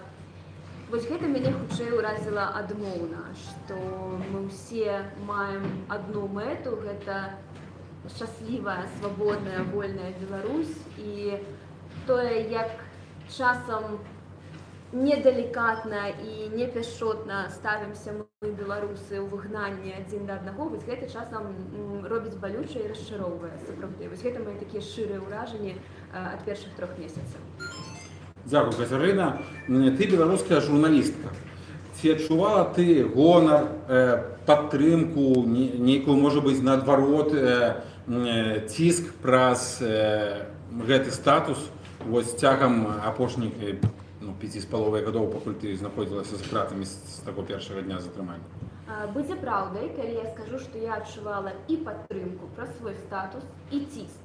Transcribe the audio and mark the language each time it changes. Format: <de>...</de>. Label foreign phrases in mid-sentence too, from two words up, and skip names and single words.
<be>Вось гэта мяне хутчэй ўразіла адмоўна, што мы ўсе маем адну мэту, гэта шчаслівая, свабодная, вольная Беларусь, і тое, як часам недалікатна і непяшчотна ставімся мы, беларусы, ў выгнанні адзін да аднаго, вось гэта часам робіць балюча і расчароўвае сапраўды. Вось гэта мае такія шчырыя ўражанні ад першых 3 месяцаў.</be> <uk>Дякую, Катерина. Ти білоруська журналістка. Чи відчувала ти гонор, підтримку, ніяку, може бути,</uk> <be>наадварот, тиск праз гэты статус ось цягам апошніх 5,5 гадоў, пакуль ти знаходзілася за кратамі з таго першага дня затрымання? Будзе праўдай, калі я скажу, што я адчувала і падтрымку праз свой статус, і ціск.</be>